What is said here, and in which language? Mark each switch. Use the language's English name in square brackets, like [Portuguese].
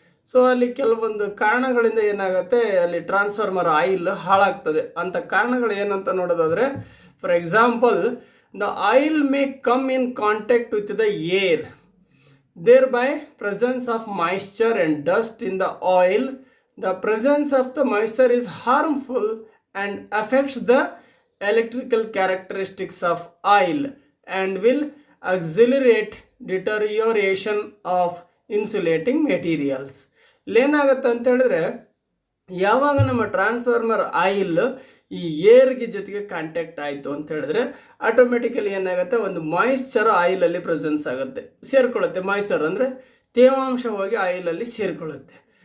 [Kannada] So ಅಲ್ಲಿ ಕೆಲವೊಂದು ಕಾರಣಗಳಿಂದ ಏನಾಗುತ್ತೆ, ಅಲ್ಲಿ ಟ್ರಾನ್ಸ್ಫಾರ್ಮರ್ ಆಯಿಲ್ ಹಾಳಾಗ್ತದೆ. ಅಂಥ ಕಾರಣಗಳು ಏನಂತ ನೋಡೋದಾದರೆ, [English] For example, the oil may come in contact with the air, thereby presence of moisture and dust in the oil. The presence of the moisture is harmful and affects the electrical characteristics of oil and will accelerate deterioration of insulating materials. [Kannada] ಏನಾಗುತ್ತೆ ಅಂತ ಹೇಳಿದ್ರೆ, ಯಾವಾಗ ನಮ್ಮ transformer oil ಈ ಏರ್ಗೆ ಜೊತೆಗೆ contact ಆಯಿತು ಅಂತ ಹೇಳಿದ್ರೆ ಆಟೋಮೆಟಿಕಲಿ ಏನಾಗುತ್ತೆ, ಒಂದು ಮಾಯಿಶ್ಚರ್ ಆಯಿಲಲ್ಲಿ ಪ್ರೆಸೆನ್ಸ್ ಆಗುತ್ತೆ, ಸೇರಿಕೊಳ್ಳುತ್ತೆ. ಮಾಯಿಶ್ಚರ್ ಅಂದರೆ ತೇವಾಂಶ ಹೋಗಿ ಆಯಿಲಲ್ಲಿ ಸೇರಿಕೊಳ್ಳುತ್ತೆ.